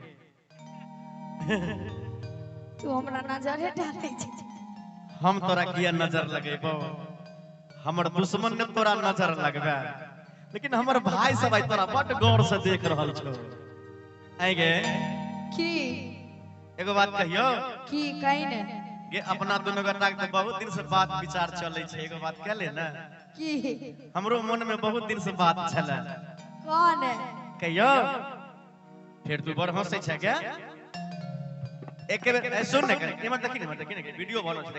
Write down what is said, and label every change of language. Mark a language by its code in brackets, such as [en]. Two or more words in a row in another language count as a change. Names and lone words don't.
[mai] तू हमरा नजरे डाले छ। हम तोरा किया नजर लगेबो, हमर दुश्मन ने तोरा नजर लगबे, लेकिन हमर भाई सब आई तोरा बड़ गौर से देख रहल छो। आइ गे की एगो बात कहियो की कहि ने गे अपना दोनों गोटा के बहुत दिन से बात विचार चले छे। एगो बात कह ले ना, की हमरो मन में बहुत दिन से बात छले। कौन है कहियो फिर तू बड़ हंसे छे क्या? एक बेर सुन ने इमर देखी ने वीडियो बनल छे।